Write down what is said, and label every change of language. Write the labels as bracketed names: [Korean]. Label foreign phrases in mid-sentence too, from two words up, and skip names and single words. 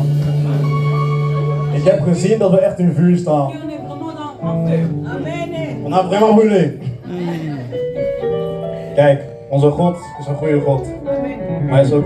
[Dutch] Ik heb gezien dat we echt in vuur staan. [French] Et on est vraiment dans en feu. Amen. On a vraiment brûlé. [Dutch] Kijk, onze God is een goede God. Maar hij is ook een